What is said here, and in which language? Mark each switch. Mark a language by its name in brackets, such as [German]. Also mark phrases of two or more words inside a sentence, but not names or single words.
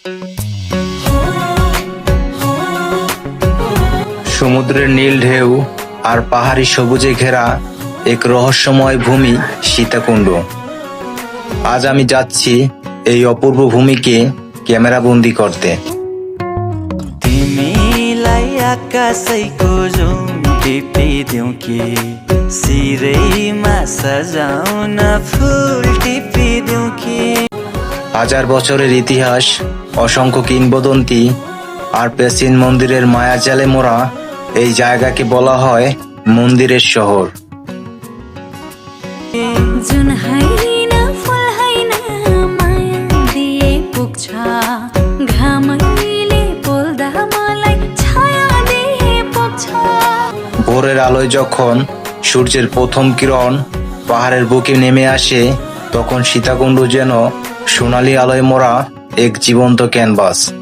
[Bangla] সমুদ্রের নীল ঢেউ আর পাহাড়ি সবুজে ঘেরা এক রহস্যময় ভূমি সীতাকুণ্ড। আজ আমি যাচ্ছি এই অপূর্ব ভূমিকে ক্যামেরাবন্দি করতে। [Nepali] तिमीलाई आकाशैको जुम टिपिदेऊ कि सिरैमा सजाउन फुल टिपिदेऊ कि। [Bangla] হাজার বছরের ইতিহাস, অসংখ্য কিংবদন্তি আর প্রাচীন মন্দিরের মায়াজালে মোড়া এই জায়গাকে বলা হয় মন্দিরের শহর। [Nepali] जुन होइन फुल होइन माया दिए पुग्छ घामैले पोल्दा मलाई छाया दिए पुग्छ। [Bangla] ভোরের আলোয় যখন সূর্যের প্রথম কিরণ পাহাড়ের বুকে নেমে আসে, তখন সীতাকুণ্ড যেন সোনালী আলোয় মোড়া এক জীবন্ত ক্যানভাস।